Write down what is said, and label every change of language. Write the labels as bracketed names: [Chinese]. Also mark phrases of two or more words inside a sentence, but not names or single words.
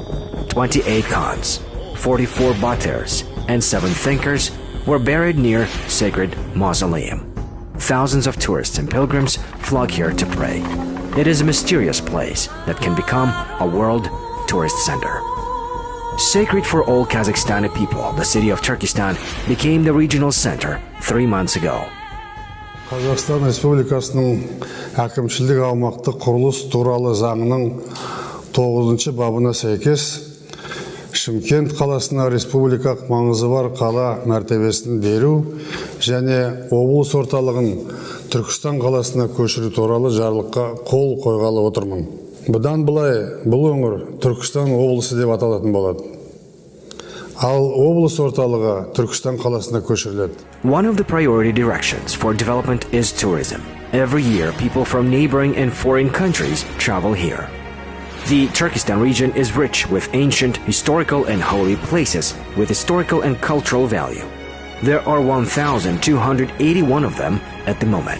[English] 28 Khans, 44 Batirs, and 7 thinkers were buried near sacred mausoleum. Thousands of tourists and pilgrims flock here to pray. It is a mysterious place that can become a world tourist center. Sacred for all Kazakhstani people, the city of Turkistan became the regional center 3 months ago. [Kazakh] Қазақстан Республикасының әкімшілік аумақтық құрылыс туралы заңының 9-шы бабына сәйкес Шымкент қаласына республикалық маңызы бар қала мәртебесін беру және облыс орталығын Түркістан қаласына көшіру туралы жарлыққа қол қойғалы отырмын. Бұдан былай бұл өңір Түркістан облысы деп аталатын болады. Ал облыс орталығы Түркістан қаласына көшіріледі. [English] One of the priority directions for development is tourism. Every year, people from neighboring and foreign countries travel here. The Turkestan region is rich with ancient, historical and holy places with historical and cultural value. There are 1,281 of them at the moment.